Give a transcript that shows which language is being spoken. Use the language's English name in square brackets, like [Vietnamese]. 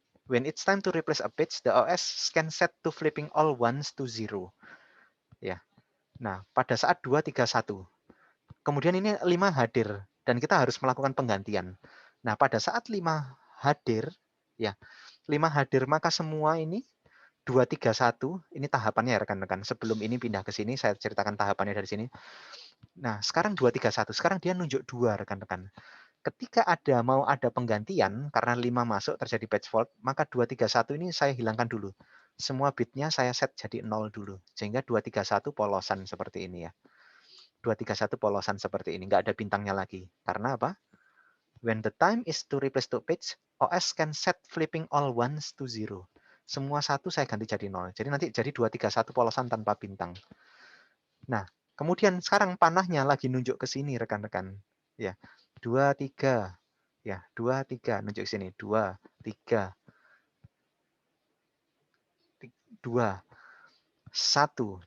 [English] When it's time to replace a page, the OS can set to flipping all ones to 0. [Indonesian] Ya. Nah, pada saat 2, 3, 1. Kemudian ini 5 hadir dan kita harus melakukan penggantian. Nah, pada saat 5 hadir, ya, 5 hadir maka semua ini 2, 3, 1, ini tahapannya ya rekan-rekan. Sebelum ini pindah ke sini, saya ceritakan tahapannya dari sini. Nah, sekarang 2, 3, 1. Sekarang dia nunjuk 2 rekan-rekan. Ketika mau ada penggantian, karena 5 masuk terjadi page fault, maka 2, 3, 1 ini saya hilangkan dulu. Semua bitnya saya set jadi 0 dulu. Sehingga 2, 3, 1 polosan seperti ini ya. 2, 3, 1 polosan seperti ini. Nggak ada bintangnya lagi. Karena apa? [English] When the time is to replace to page, OS can set flipping all ones to 0. [Indonesian] Semua 1 saya ganti jadi 0. Jadi nanti jadi 2, 3, 1 polosan tanpa bintang. Nah, kemudian sekarang panahnya lagi nunjuk ke sini rekan-rekan. Ya, 2, 3. Ya, 2, 3 nunjuk ke sini. 2, 3. 2. 1.